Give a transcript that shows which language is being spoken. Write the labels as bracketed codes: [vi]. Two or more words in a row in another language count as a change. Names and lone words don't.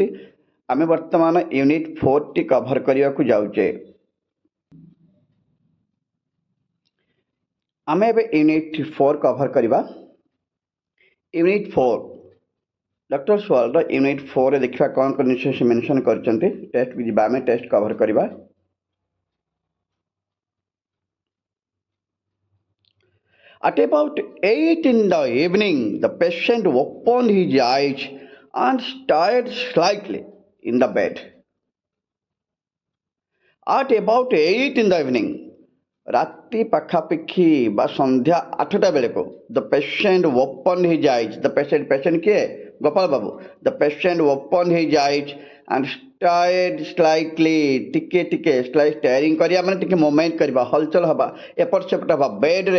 [or] ଆମେ ବର୍ତ୍ତମାନ ୟୁନିଟ୍ 4ଟି କଭର୍ କରିବାକୁ ଯାଉଛେ। ଆମେ ଏବେ ୟୁନିଟ୍ 4 କଭର୍ କରିବା। ୟୁନିଟ୍ 4 ଡକ୍ଟର୍ସ ୱାର୍ଲଡର ୟୁନିଟ୍ 4ରେ ଦେଖିବା କ'ଣ କ'ଣ ଜିନିଷ ସେ ମେନସନ୍ କରିଛନ୍ତି। ଟେଷ୍ଟକୁ ଯିବା, ଆମେ ଟେଷ୍ଟ କଭର୍ କରିବା। [en] At about 8 in the evening, the patient opened his eyes and stirred slightly in the bed. At about 8 in the evening, [or] ରାତି ପାଖାପାଖି ବା ସନ୍ଧ୍ୟା 8ଟା ବେଳକୁ [en] the patient open his eyes. the patient [or] କିଏ? ଗୋପାଳ ବାବୁ। [en] the patient open his eyes and stirred slightly, [or] ଟିକେ ଟିକେ ଷ୍ଟାରିଂ କରିବା ମାନେ ଟିକେ ମୁଭମେଣ୍ଟ କରିବା, ହଲଚଲ ହେବା, ଏପଟ ସେପଟ ହେବା ବେଡ୍ରେ।